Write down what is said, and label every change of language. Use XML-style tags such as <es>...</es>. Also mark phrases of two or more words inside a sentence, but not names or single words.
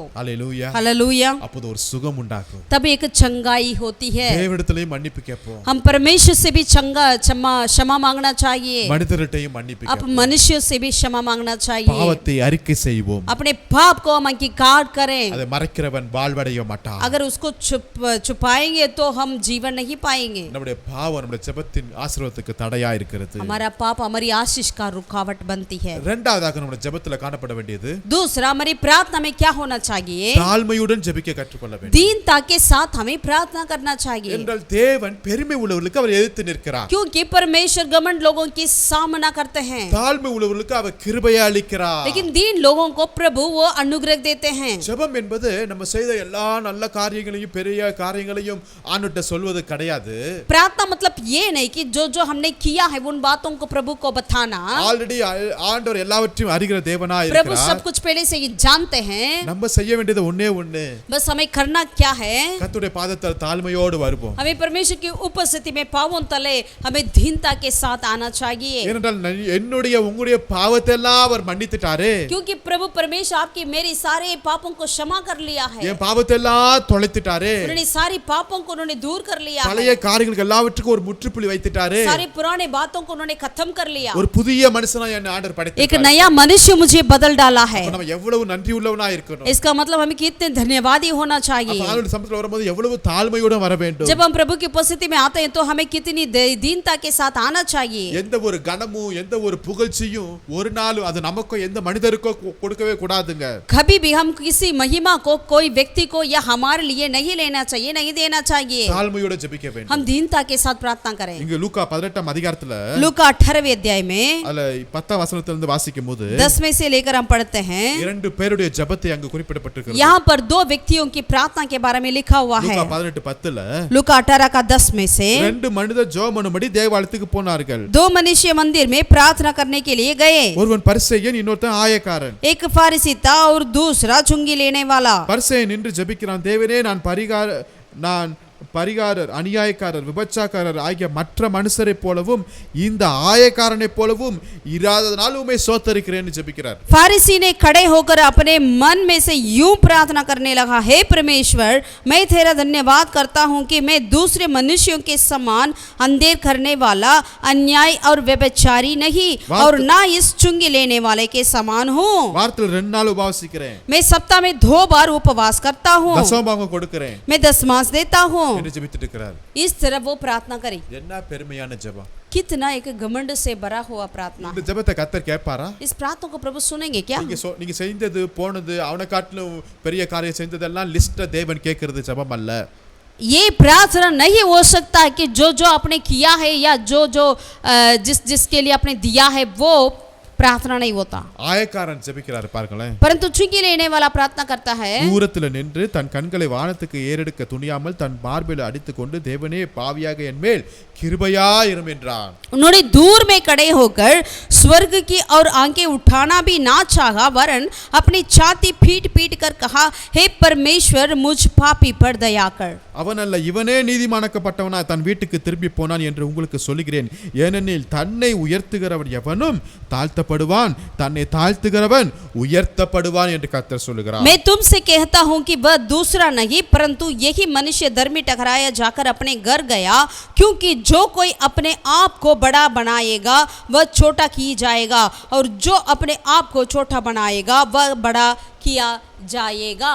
<ta>ஹalleluya,</ta> <hi>हालेलुया,</hi> <ta>அப்போது ஒரு சுகம் உண்டாகும்.</ta> <hi>तब एक चंगाई होती है।</hi> <ta>தேவனிடத்திலேயும் மன்னிப்பு கேட்போம்,</ta> <hi>हम परमेश्वर से भी क्षमा मांगना चाहिए,</hi> <ta>மனிதர்கிட்டையும் மன்னிப்பு</ta> <hi>अब</hi> <ta>கேட்போம்.</ta> <hi>मनुष्यों से भी क्षमा मांगना चाहिए।</hi> <ta>பாவத்தை அறிக்கை செய்வோம்.</ta> <hi>अपने पाप को हम अंगीकार करें।</hi> <ta>அதை மறைக்கிறவன் வாழ்வடைய மாட்டான்.</ta> <hi>अगर उसको छुपाएंगे तो हम जीवन नहीं पाएंगे।</hi> <ta>நம்முடைய பாவம் நம்முடைய ஜெபத்தின் ஆசீர்வாதத்துக்கு தடையா இருக்கிறது.</ta> <hi>हमारा पाप हमारी आशीष का रुकावट बनती है।</hi> <ta>இரண்டாவதாக நம்முடைய ஜெபத்துல காணப்பட வேண்டியது,</ta> <hi>दूसरा, हमारी प्रार्थना में क्या होना चाहिए?</hi> <ta>தாழ்மையுடன் ஜெபிக்க கற்றுக்கொள்ள வேண்டும்.</ta> <hi>दीनता के साथ हमें प्रार्थना करना चाहिए,</hi> <ta>என்றால் தேவன் பெருமை உள்ளவர்களுக்கு அவர் எதிர்த்து நிற்கிறார்.</ta> <hi>क्योंकि परमेश्वर घमंड लोगों की सामना करते हैं,</hi> <ta>தாழ்மை உள்ளவர்களுக்கு அவர் கிருபையை அளிக்கிறார்.</ta> <hi>लेकिन दीन लोगों को प्रभु वो अनुग्रह देते हैं।</hi> <ta>ஜெபம் என்பது நம்ம செய்த எல்லா நல்ல காரியங்களையும் பெரிய காரியங்களையும் ஆண்டவர்ட்ட சொல்வது கிடையாது.</ta> <hi>प्रार्थना मतलब ये नहीं कि जो जो हमने किया है उन बातों को प्रभु को बताना।</hi> <ta>ஆல்ரெடி ஆண்டவர் எல்லாவற்றையும் அறிகிற தேவனாய்</ta> <hi>प्रभु</hi> <ta>இருக்கிறார்.</ta> <hi>सब कुछ पहले से ही जानते हैं।</hi> <ta>நம்ம செய்ய வேண்டியது ஒண்ணே ஒண்ணு,</ta> <hi>बस हमें करना क्या है?</hi> <ta>கர்த்தருடைய பாதத்தில் தாழ்மையோடு வருவோம்.</ta> <hi>हमें परमेश्वर की उपस्थिति में पावों तले हमें दीनता के साथ आना चाहिए,</hi> <ta>ஏனென்றால் என்னுடைய உங்களுடைய பாவத்தை எல்லாம் அவர் மன்னித்துட்டாரே.</ta> <hi>क्योंकि प्रभु परमेश्वर आपकी मेरी सारे पापों को क्षमा कर लिया है।</hi> <ta>என் பாவத்தை எல்லாம் தொலைத்துட்டாரே.</ta> <hi>उन्होंने सारी पापों को उन्होंने दूर कर लिया</hi> <ta>பழைய</ta> <hi>है,</hi> <ta>காரியங்களுக்கு எல்லாவற்றுக்கும் ஒரு முற்றுப்புள்ளி வைத்துட்டாரே.</ta> <hi>सारे पुराने बातों को उन्होंने खत्म कर लिया।</hi> <ta>ஒரு புதிய மனுஷனாய் என்னை ஆண்டவர்</ta> <hi>एक</hi> <ta>படைத்தார்.</ta> <hi>नया मनुष्य मुझे बदल डाला है।</hi> <ta>நம்ம எவ்வளவு நன்றி உள்ளவனாய் இருக்கணும்.</ta> <hi>इसका मतलब हमें कितने धन्यवादी होना चाहिए।</hi> <ta>அப்ப ஆண்டவருடைய சமூகத்தில் வரும்போது எவ்வளவு தாழ்மையோடு வர வேண்டும்.</ta> <hi>जब हम प्रभु की उपस्थिति में आते हैं तो हमें कितनी दीनता के साथ आना चाहिए।</hi> <ta>எந்த ஒரு கனமும் எந்த ஒரு புகழ்ச்சியும் ஒரு நாள் அது நமக்கோ எந்த மனிதருக்கோ கொடுக்கவே கூடாதுங்க.</ta> <hi>कभी भी हम किसी महिमा को कोई व्यक्ति को या हमारे लिए नहीं लेना चाहिए, नहीं देना चाहिए।</hi> <ta>தாழ்மையோடு ஜெபிக்க வேண்டும்.</ta> <hi>हम दीनता के साथ प्रार्थना करें।</hi> <ta>இங்க லூக்கா 18ஆம் அதிகாரத்துல</ta> <hi>लूका 18वें अध्याय में</hi> <ta>அதுல 10ஆம் வசனத்திலிருந்து வாசிக்கும்போது</ta> <hi>10 में से लेकर हम पढ़ते हैं,</hi> <ta>இரண்டு பேருடைய ஜெபத்தை அங்க குறிப்பிடப்பட்டிருக்கிறது.</ta> <hi>यहाँ पर दो व्यक्तियों की प्रार्थना के बारे में लिखा हुआ है।</hi> <ta>லூக்கா 18:10ல</ta> <hi>लूका 18 का 10 में से</hi> <ta>ரெண்டு மனிதர் ஜெபம் பண்ணும்படி தேவாலயத்துக்கு போனார்கள்.</ta> <hi>दो मनुष्य मंदिर में प्रार्थना करने के लिए गए।</hi> <ta>ஒருவன் பரிசேயன், இன்னொருத்தன் ஆயக்காரன்.</ta> <hi>एक फारिसी था और दूसरा चुंगी लेने वाला।</hi> <ta>பரிசேயன் நின்று ஜெபிக்கிறான், தேவனே நான் பரிகாரர், அநியாயக்காரர், விபச்சாரக்காரர் ஆகிய மற்ற மனுஷரைப் போலவும் இந்த ஆயக்காரனைப் போலவும் இராததனால் உம்மை ஸ்தோத்தரிக்கிறேன்னு ஜெபிக்கிறார்.</ta> <hi>फारिसी ने खड़े होकर अपने मन में से यूं प्रार्थना करने लगा, हे परमेश्वर, मैं तेरा धन्यवाद करता हूँ कि मैं दूसरे मनुष्यों के समान अंधेर करने वाला, अन्याय और व्यभिचारी नहीं और ना इस चुंगी लेने वाले के समान हूँ।</hi> <ta>வாரத்துல 2 நாள் உபவாசிக்கிறேன்,</ta> <hi>मैं सप्ताह में 2 बार उपवास करता हूँ,</hi> <ta>தசமபாகம் கொடுக்கிறேன்</ta> <hi>मैं दशमांश देता हूँ।</hi> <ta>என்று ஜெபித்துட்டு இருக்கிறார்.</ta> <hi>इस तरह वो प्रार्थना करी।</hi> <ta>என்ன பெருமையான ஜெபம்!</ta> <hi>कितना एक घमंड से भरा हुआ प्रार्थना।</hi> <ta>இந்த ஜெபத்தை கர்த்தர் கேட்பாரா?</ta> <hi>इस प्रार्थना को प्रभु सुनेंगे क्या?</hi> <ta>நீங்க செய்தது போனது அவனை காட்டிலும் பெரிய காரியம் செஞ்சதெல்லாம் லிஸ்ட தேவன் கேட்கிறது ஜெபம் அல்ல.</ta> <hi>ये प्रार्थना नहीं हो सकता है कि जो जो आपने किया है या जो जो जिसके लिए आपने दिया है वो प्रार्थना नहीं होता।</hi> <ta>ஆயக்காரன் ஜெபிக்கிறார் பாருங்களேன்.</ta> <hi>परंतु चुंगी लेने वाला प्रार्थना करता है।</hi> <ta>தூரத்துல நின்று தன் கண்களை வானத்துக்கு ஏறெடுக்க துணியாமல் தன் மார்பில் அடித்துக்கொண்டு தேவனே பாவியாக என் மேல் கிருபையாயிரும் என்றான்.</ta> <hi>उन्होंने दूर में खड़े होकर स्वर्ग की और आंखें उठाना भी ना चाहा, वरन अपनी छाती पीट पीट कर कहा, हे परमेश्वर, मुझ पापी पर दया कर।</hi> <ta>அவன் அல்ல, இவனே நீதிமானாக்கப்பட்டவனா தன் வீட்டுக்கு திரும்பி போனான் என்று உங்களுக்கு சொல்லுகிறேன். ஏனெனில் தன்னை உயர்த்துகிறவன் எவனும் தாழ்த்தப்படுவான், தன்னை தாழ்த்துகிறவன் உயர்த்தப்படுவான் என்று கர்த்தர் சொல்லுகிறார்.</ta> <hi>मैं तुमसे कहता हूँ कि वह दूसरा नहीं परंतु यही मनुष्य धर्मी टकराया जाकर अपने घर गया, क्योंकि जो कोई अपने आप को बड़ा बनाएगा वह छोटा की जाएगा, और जो अपने आप को छोटा बनाएगा वह बड़ा किया जाएगा।</hi>